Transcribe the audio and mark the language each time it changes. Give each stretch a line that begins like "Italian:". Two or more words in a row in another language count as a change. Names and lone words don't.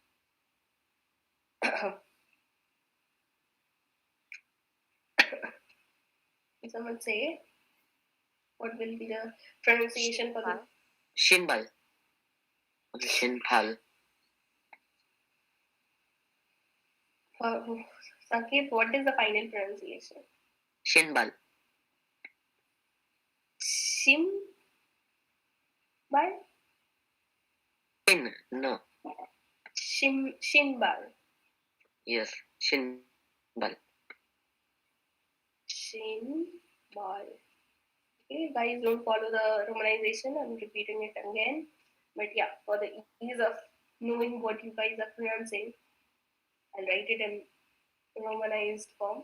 English: Can someone say what will be the pronunciation for the Shinbal. Shinpal. for Saket? What is the final pronunciation? Shinbal. Shim bal? Shin. No. Shinbal. Yes. Shinbal. Shinbal. Okay, guys, don't follow the romanization. I'm repeating it again. But yeah, for the ease of knowing what you guys are pronouncing, I'll write it in romanized form.